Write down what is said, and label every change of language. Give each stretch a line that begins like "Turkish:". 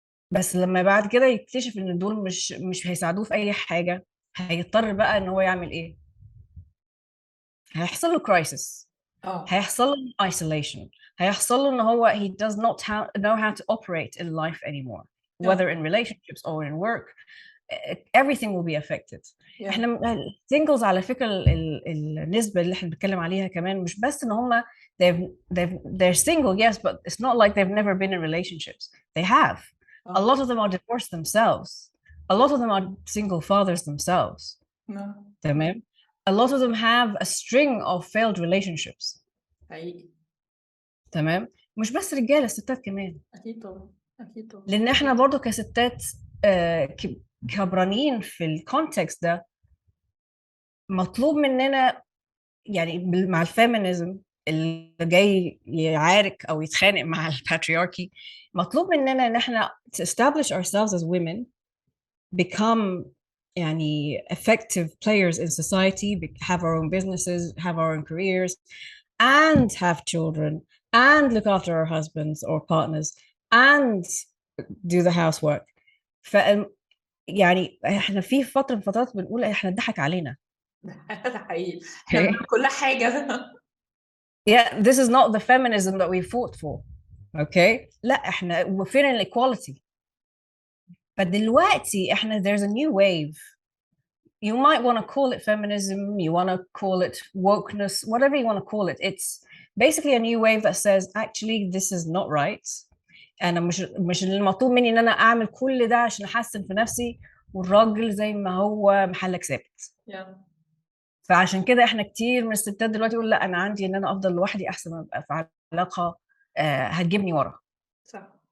Arabic: بس لما بعد كده يكتشف ان دول مش هيساعدوه في اي حاجه، هيضطر بقى ان هو يعمل ايه؟ هيحصل له كرايسيس، هيحصل له isolation، هيحصل له ان هو
English: he does not know how to operate in life anymore, whether in relationships or in work. everything will be affected. احنا singles
Arabic: على فكرة النسبة اللي احنا بنتكلم عليها كمان مش بس ان هم
English: they're single, yes, but it's not like they've never been in relationships. They have. A lot of them are divorced themselves. A lot of them are single fathers themselves.
Arabic: تمام.
English: A lot of them have a string of failed relationships.
Arabic: حقيقي. تمام. مش بس رجاله، ستات كمان. اكيد طبعا، اكيد طبعا. لان احنا برضو كستات كبرانين في الكونتكست ده، مطلوب مننا يعني مع الفيمينيزم اللي جاي يعارك او يتخانق مع الباترياركي، مطلوب مننا ان احنا
English: to establish ourselves as women,
Arabic: become يعني effective players in society, have our own businesses, have our own careers, and have children, and look after our husbands or partners, and do the housework. ف يعني احنا في فترة من فترات بنقول احنا اتضحك علينا. ده حقيقي، احنا بنعمل كل حاجة.
English: Yeah, this is not the feminism that we fought for. Okay?
Arabic: لا احنا فين الايكواليتي؟ فدلوقتي احنا
English: there's a new wave. You might want to call it feminism, you want to call it wokeness, whatever you want to call it. It's basically a new wave that says actually this is not right.
Arabic: انا مش المطلوب مني ان انا اعمل كل ده عشان احسن في نفسي، والراجل زي ما هو محلك ثابت. فعشان كده احنا كتير من الستات دلوقتي يقول لا انا عندي ان انا افضل لوحدي احسن ما ابقى في علاقه هتجيبني ورا. صح.